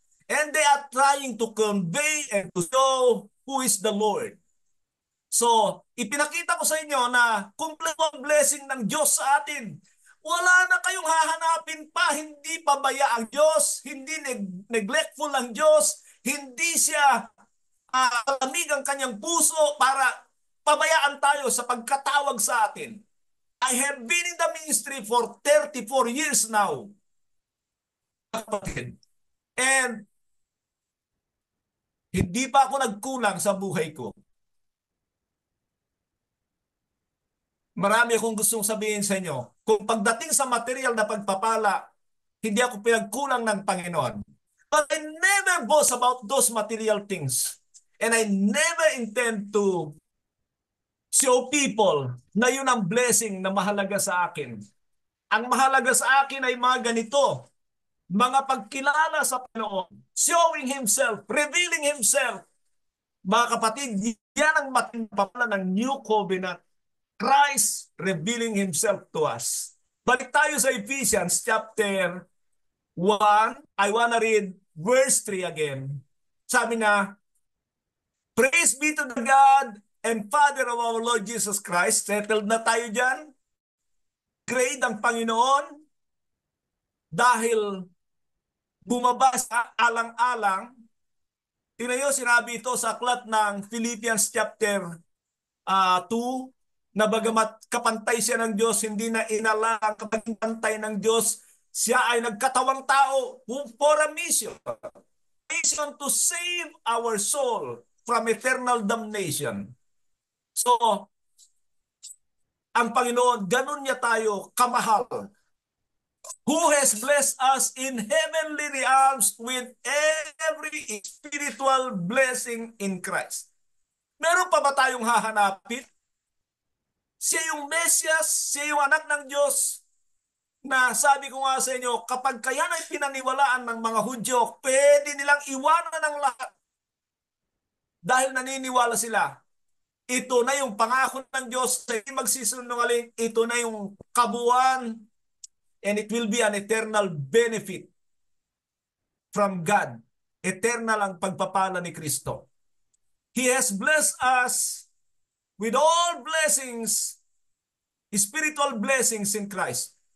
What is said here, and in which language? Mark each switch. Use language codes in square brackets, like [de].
[en] And they are trying to convey and to show who is the Lord. [tl] So, ipinakita ko sa inyo na kumpleto ang blessing ng Diyos sa atin. Wala na kayong hahanapin pa, hindi pabaya ang Diyos, hindi neglectful ang Diyos, hindi siya malamig ang kanyang puso para pabayaan tayo sa pagkatawag sa atin. [en] I have been in the ministry for 34 years now. [tl] And hindi pa ako nagkulang sa buhay ko. Marami akong gustong sabihin sa inyo. Kung pagdating sa material na pagpapala, hindi ako pinagkulang ng Panginoon. [en] But I never boast about those material things. And I never intend to show people [tl] na yun ang blessing na mahalaga sa akin. Ang mahalaga sa akin ay mga ganito, mga pagkilala sa Panginoon, [en] showing Himself, revealing Himself. [tl] Mga kapatid, yan ang matindapala ng New Covenant. [en] Christ revealing Himself to us. [tl] Balik tayo sa [en] Ephesians chapter 1. I wanna read verse 3 again. [tl] Sabi na, [en] praise be to the God and Father of our Lord Jesus Christ. [tl] Settled na tayo dyan. Great ang Panginoon dahil bumaba sa alang-alang. Tingnan nyo, sinabi ito sa aklat ng Philippians chapter 2, na bagamat kapantay siya ng Diyos, hindi na inala ang kapantay ng Diyos, siya ay nagkatawang tao [en] for a mission. Mission to save our soul from eternal damnation. [tl] So, ang Panginoon, ganun niya tayo kamahal. [en] Who has blessed us in heavenly realms with every spiritual blessing in Christ. [tl] Meron pa ba tayong hahanapin? Siya yung Mesias, siya yung anak ng Diyos, na sabi ko nga sa inyo, kapag kaya na pinaniwalaan ng mga Hudyo, pwede nilang iwanan ng lahat. Dahil naniniwala sila, ito na yung pangako ng Diyos sa hindi magsisinungaling, ito na yung kabuuan, [en] and it will be an eternal benefit from God. [tl] Eternal ang pagpapala ni Kristo. [en] He has blessed us with all blessings, spiritual blessings in Christ.